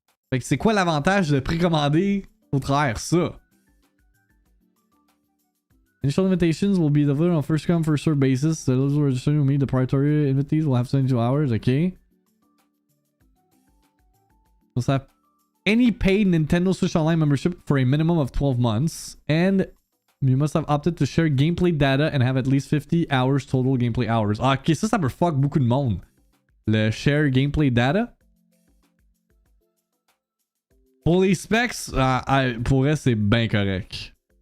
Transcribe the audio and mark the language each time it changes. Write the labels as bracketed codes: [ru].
[fr] Fait que c'est quoi l'avantage de précommander au travers ça? [en] Initial invitations will be delivered on first come, first served basis. The eligible registration will meet the priority invitees will have 72 hours. Okay. Must have any paid Nintendo Switch Online membership for a minimum of 12 months. And you must have opted to share gameplay data and have at least 50 hours total gameplay hours. [fr] Ah, ok, ça peut fuck beaucoup de monde. Le [en] share gameplay data. [fr] Pour les specs, pour elle, c'est bien correct.